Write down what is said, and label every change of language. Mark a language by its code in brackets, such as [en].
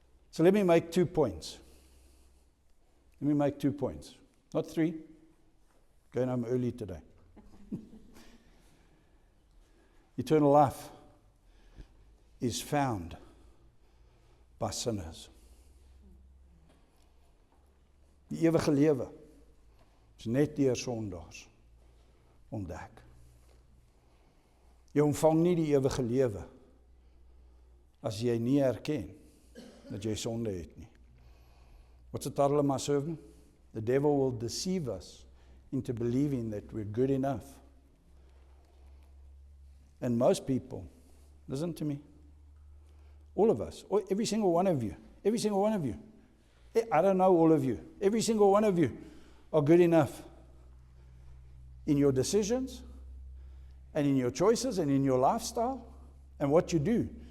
[en] So let me make 2 points. Not 3. Going home early today. Eternal life is found by sinners. [af] Die ewige lewe is net deur sondaars ontdek. Jy ontvang nie die ewige lewe as jy nie erken dat jy sonde het nie. [en] What's the title of my sermon? The devil will deceive us into believing that we're good enough. And most people, listen to me, all of us, every single one of you, I don't know all of you, every single one of you are good enough in your decisions and in your choices and in your lifestyle and what you do.